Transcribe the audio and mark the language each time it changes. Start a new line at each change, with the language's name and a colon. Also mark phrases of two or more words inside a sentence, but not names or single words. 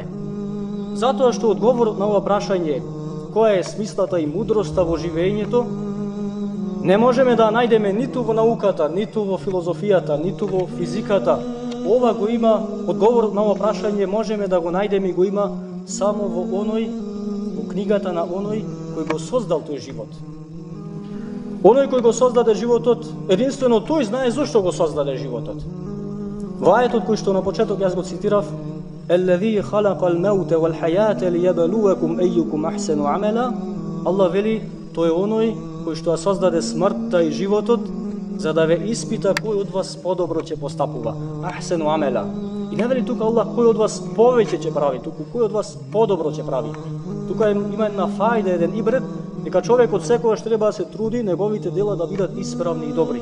Macedonian: Затоа што одговорот на ова прашање, која е смислата и мудроста во живењето, не можеме да најдеме ниту во науката, ниту во филозофијата, ниту во физиката, ова го има, одговорот на ова прашање можеме да го најдеме и го има само во книгата на оној кој го создал тој живот. Оној кој го создаде животот, единствено тој знае зошто го создаде животот. Во ајетот кој што на почеток јас го цитирав,
Arabic: الذي خلق الموت والحياة ليبلوكم أيكم أحسن عملا,
Macedonian: Allah вели, тој е оној кој што создаде смртта и животот, за да ве испита кој од вас подобро ќе постапува.
Arabic: أحسن عملا.
Macedonian: И не вели тука Allah кој од вас повеќе ќе прави, туку кој од вас подобро ќе прави. Тука има една фајда, еден ибрет, дека човекот секогаш треба да се труди неговите дела да бидат исправни и добри.